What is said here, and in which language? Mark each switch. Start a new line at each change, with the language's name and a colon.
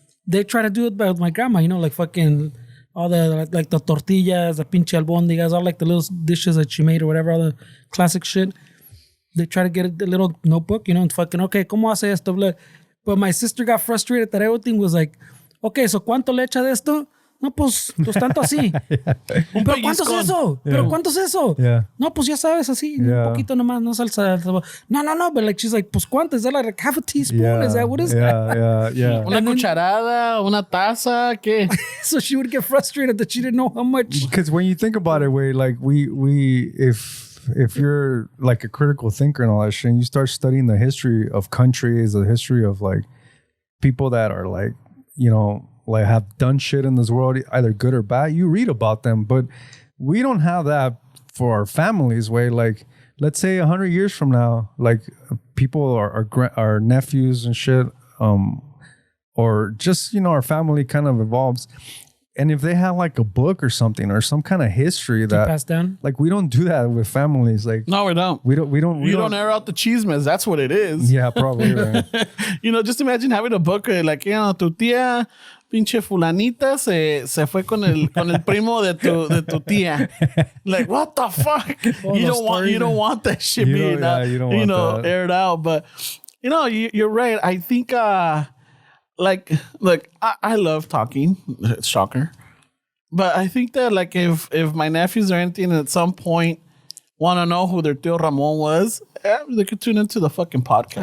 English: They try to do it with my grandma. You know, like fucking all the like the tortillas, the pinche albóndigas, all like the little dishes that she made or whatever, all the classic shit. They try to get a little notebook, you know, and fucking, okay,
Spanish: ¿cómo hace esto?
English: Blah. But my sister got frustrated that everything was like, okay, so
Spanish: ¿cuánto le echa de esto? No, pues tanto así. ¿Pero cuánto es eso? ¿Pero cuánto es eso?
English: Yeah.
Spanish: No, pues ya sabes, así, un poquito nomás, no salsa.
English: No, but like, she's like,
Spanish: pues ¿cuánto?
English: Is that like half a teaspoon? Yeah. Is that what is that? Yeah.
Spanish: Una cucharada, una taza, ¿qué?
English: So she would get frustrated that she didn't know how much. Because when you think about it, way like we if you're like a critical thinker and all that shit, and you start studying the history of countries, the history of like people that are like, you know, like have done shit in this world, either good or bad, you read about them. But we don't have that for our families. Way like, let's say 100 years from now, like people our nephews and shit, or just, you know, our family kind of evolves. And if they have like a book or something or some kind of history that Passed down. like we don't do that with families. Like No, we don't. we don't You don't air out the chismes. That's what it is. Yeah, probably. Right. You know, just imagine having a book like, you know,
Spanish: tu tía pinche fulanita se fue con el primo de tu tía.
English: Like, what the fuck? You don't want that shit being aired out. But you know, you're right. I think like I love talking. Shocker. But I think that like if my nephews or anything at some point want to know who their Tío Ramon was, they could tune into the fucking podcast.